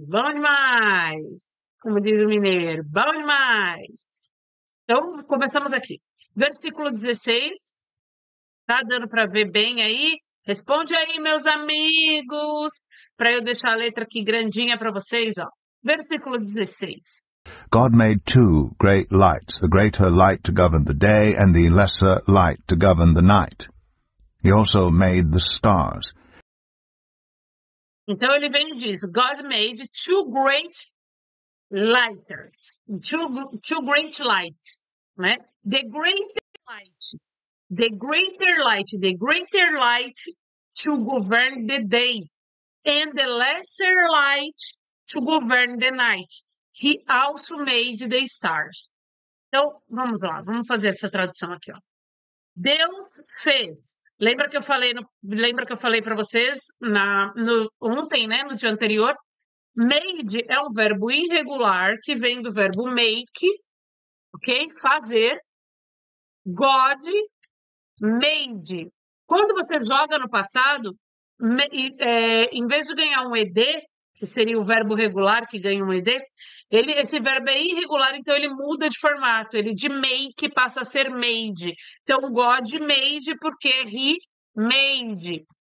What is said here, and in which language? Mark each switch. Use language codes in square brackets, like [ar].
[pt] Bom demais. Como diz o mineiro, bom demais. Então, começamos aqui. Versículo 16. Tá dando para ver bem aí? Responde aí, meus amigos, para eu deixar a letra aqui grandinha para vocês, ó. Versículo 16. [en] God made two great lights, the greater light to govern the day and the lesser light to govern the night. He also made the stars. [pt] Então ele vem e diz, [en] God made two great lighters, two great lights, né? The greater light to govern the day, and the lesser light to govern the night. He also made the stars. [pt] Então, vamos lá, vamos fazer essa tradução aqui, ó. Deus fez. Lembra que eu falei para vocês ontem, né, no dia anterior? Made é um verbo irregular que vem do verbo make, ok? Fazer. [en] God made. [pt] Quando você joga no passado, em vez de ganhar um ed, que seria o verbo regular que ganha um ed, esse verbo é irregular, então ele muda de formato. Ele de make passa a ser made. [en] Então, God made porque he made.